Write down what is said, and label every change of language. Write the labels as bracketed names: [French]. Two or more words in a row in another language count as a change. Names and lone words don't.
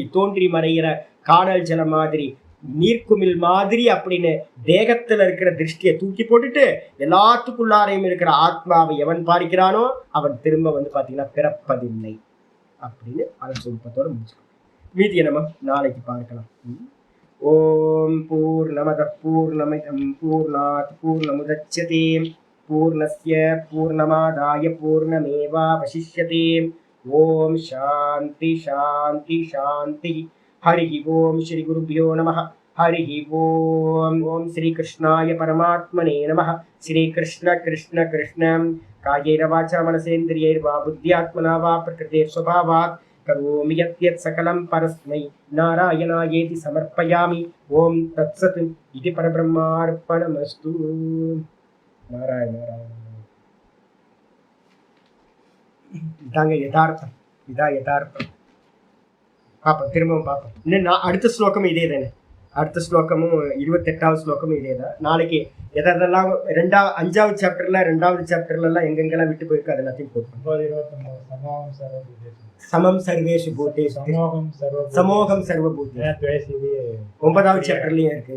[Tamil] தோன்றி மறைகிற காணல் ஜலம் மாதிரி, நீர்க்குமிழ் மாதிரி அப்படின்னு தேகத்துல இருக்கிற திருஷ்டியை தூக்கி போட்டுட்டு எல்லாத்துக்குள்ளாரையும் இருக்கிற ஆத்மாவை எவன் பார்க்கிறானோ அவன் திரும்ப பாத்தீங்கன்னா பிறப்பதில்லை அப்படின்னு அதன் சுருப்பத்தோட முடிச்சுக்கணும். மீதியை நம்ம நாளைக்கு பார்க்கலாம். [Sanskrit] ओम् पूर्णमदः पूर्णमिदम् पूर्णात् पूर्णमुदच्यते पूर्णस्य पूर्णमादाय पूर्णमेवावशिष्यते. ओम् शान्तिः शान्तिः शान्तिः. हरि ओम श्री गुरुभ्यो नमः. हरि ओम. ओम श्री कृष्णाय परमात्मने नमः. श्री कृष्ण कृष्ण कृष्ण कायेन वाचा मनसेन्द्रियैर्वा बुद्ध्यात्मना वा प्रकृते स्वभावात् करोमि यत् सकलं परस्मै नारायणायेति समर्पयामि. ओम तत्सत् इति परब्रह्मार्पणमस्तु. नारायण नारायण. [Tamil] இதாங்க யதார்த்தம், இதா யதார்த்தம். பார்ப்போம், திரும்பவும் பார்ப்போம். இன்னும் அடுத்த ஸ்லோகமும் இதே தானே, அடுத்த ஸ்லோகமும் 28வது ஸ்லோகமும் இதே தான். நாளைக்கு எதெல்லாம் 5வது சாப்டர்ல 2வது சாப்டர்லாம் எங்கெங்கெல்லாம் விட்டு போயிருக்கு அது எல்லாத்தையும் போட்டு [Sanskrit] समम् सर्वेषु भूतेषु समोऽहम् सर्वभूते [Tamil] 9வது சாப்டர்லயும் இருக்கு.